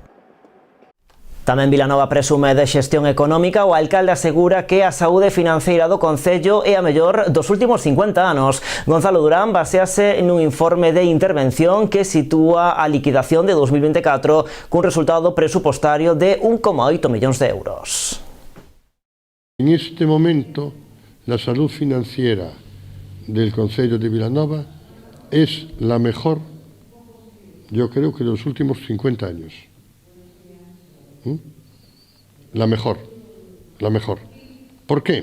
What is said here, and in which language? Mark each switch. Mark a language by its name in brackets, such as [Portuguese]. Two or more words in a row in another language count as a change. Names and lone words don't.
[Galician] Tamén Vilanova presume de xestión económica. O alcalde asegura que a saúde financeira do Concello é a mellor dos últimos 50 anos. Gonzalo Durán basease nun informe de intervención que sitúa a liquidación de 2024 cun resultado presupostario de 1,8 millóns de euros. [Spanish] En este momento, la salud financiera del Concello de Vilanova es la mejor, yo creo que de los últimos 50 años. La mejor. ¿Por qué?